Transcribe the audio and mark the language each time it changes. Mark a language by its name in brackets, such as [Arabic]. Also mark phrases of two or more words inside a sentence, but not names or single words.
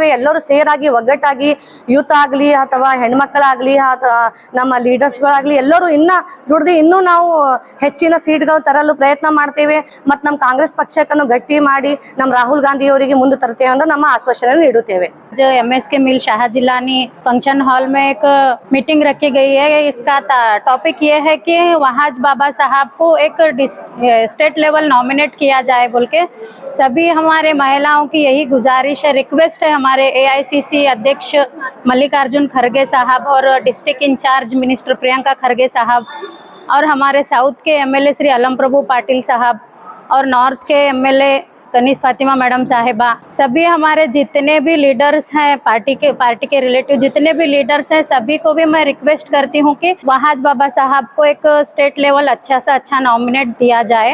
[Kannada] ಎಲ್ಲರೂ ಸೇರಾಗಿ ಒಗ್ಗಟ್ಟಾಗಿ ಯೂತ್ ಆಗಲಿ ಅಥವಾ ಹೆಣ್ಮಕ್ಳಾಗಲಿ ಅಥವಾ ನಮ್ಮ ಲೀಡರ್ಸ್ಗಳಾಗಲಿ ಎಲ್ಲರೂ ದುಡ್ದು ಇನ್ನೂ ನಾವು ಹೆಚ್ಚಿನ ಸೀಟ್ಗಳು ತರಲು ಪ್ರಯತ್ನ ಮಾಡ್ತೇವೆ. ಮತ್ತು ನಮ್ಮ ಕಾಂಗ್ರೆಸ್ ಪಕ್ಷಕ್ಕನ್ನು ಗಟ್ಟಿ ಮಾಡಿ ನಮ್ಮ ರಾಹುಲ್ ಗಾಂಧಿ ಅವರಿಗೆ ಮುಂದೆ ತರ್ತೇವೆ ಅಂತ ನಮ್ಮ ಆಶ್ವಾಸನೆ ನೀಡುತ್ತೇವೆ. [Hindi] MSK मिल शाहजिलानी [English] function hall [Hindi] में एक मीटिंग रखी गई है. इसका टॉपिक ये है कि वहाज बाबा साहब को एक [English] state level [Hindi] नॉमिनेट किया जाए बोल के. सभी हमारे महिलाओं की यही गुजारिश है, रिक्वेस्ट है हमारे AICC अध्यक्ष मल्लिकार्जुन खड़गे साहब और [English] district incharge minister [Hindi] प्रियंका खड़गे साहब और हमारे साउथ के MLA श्री अलम प्रभु पाटिल साहब और नॉर्थ के MLA कनीस फातिमा मैडम साहिबा, सभी हमारे जितने भी लीडर्स हैं पार्टी के रिलेटिव जितने भी लीडर्स हैं सभी को भी मैं रिक्वेस्ट करती हूँ कि वहाज बाबा साहब को एक [English] state level [Hindi] अच्छा से अच्छा नॉमिनेट दिया जाए.